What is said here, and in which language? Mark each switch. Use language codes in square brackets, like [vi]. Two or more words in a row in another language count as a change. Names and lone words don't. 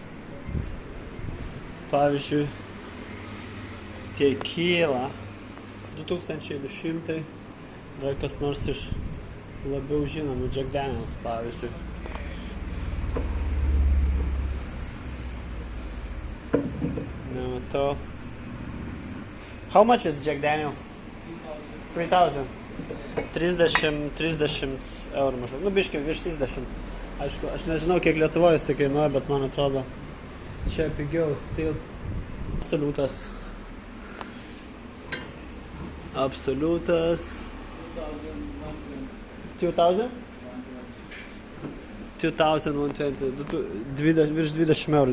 [lt] Pavyzdžiui, tequila 2200, dar kas nors iš labiau žinomų, Jack Daniels, pavyzdžiui. Nematau. [en] How much is Jack Daniels? [lt] 3000. 30 eurų maždaug. Nu, biškai, virš 30. Aišku, aš nežinau, kiek Lietuvoje jisai kainuoja, bet man atrodo, čia pigiau, still. Absoliutas. Absoliutas. 2000? 2120. Virš 20 eurų.